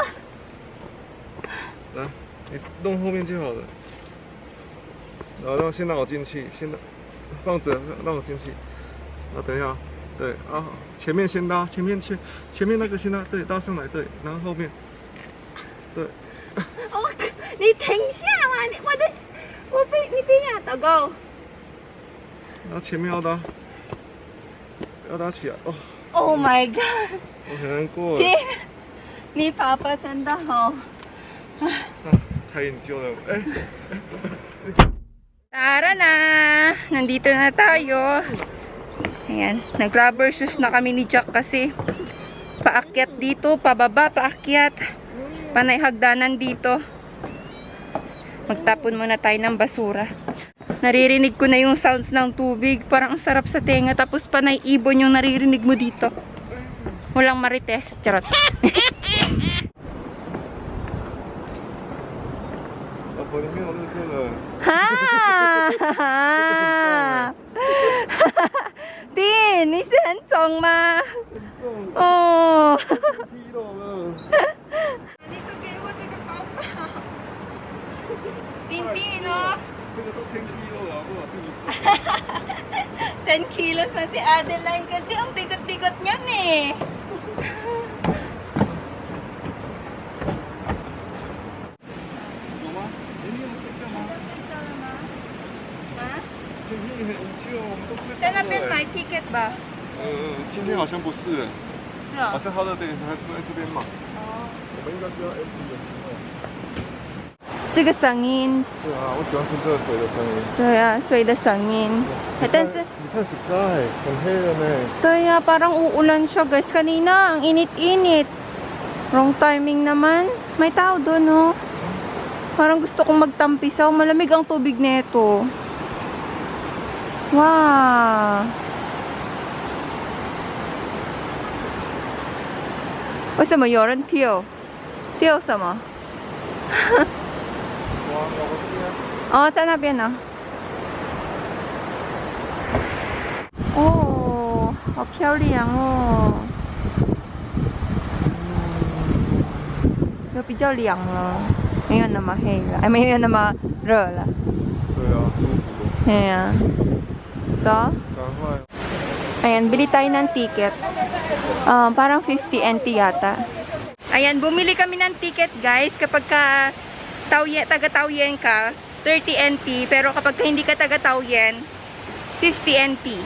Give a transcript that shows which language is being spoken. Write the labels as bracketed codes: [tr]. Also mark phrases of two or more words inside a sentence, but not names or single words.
[zh] 来，你弄后面就好了，然后先让我进去，先放着让我进去，等一下，对啊，前面先拉，前面那个先拉，对，拉上来，对，然后后面，对。你停下嘛！你被压到够。然后前面要拉起来哦。 [en] Oh my god！ [zh] 我很难过。天，你爸爸真的好。太enjoy了，哎。 [tl] Tara na! Nandito na tayo. Ayan, nag- [en] rubber shoes [tl] na kami ni Jack kasi Paakyat dito, pababa, paakyat. Panay hagdanan dito. Magtapon muna tayo ng basura. Naririnig ko na yung sounds ng tubig. Parang ang sarap sa tenga. Tapos panay ibon yung naririnig mo dito. Walang marites. Charot. Ha! [zh] Tin, 你是很肿吗？哦。你都给我这个包包。丁丁哦。 [tl] 10 kilos na si Adeline kasi ang bigot-bigot niyan eh. [zh] 在那边买 ticket 吧？今天好像不是，是哦。好像他的店还是在这边买。哦。我们应该是要 M 的。这个声音。对啊，我喜欢听这个水的声音。对啊，水的声音。但是你看 sky， 很黑了呢。 [tl] 对 ah, parang uulan siya guys. Kanina, ang init-init. [en] Wrong timing [tl] naman. May tao doon, no? Parang gusto kong magtampisaw. Malamig ang tubig nito. Wow! [zh] 为什么有人跳？跳什么？哦，在那边呢。哦，好漂亮哦！有比较凉了，没有那么黑了，哎，没有那么热了。对啊，舒服。 [tl] Ayan. So, [zh] 赶快。 [tl] ayan, bili tayo ng ticket. Parang 50 NT yata. Ayan, bumili kami ng ticket guys. Kapag ka taga-Taoyen ka, 30 NT. Pero kapag ka hindi ka taga-Taoyen, 50 NT.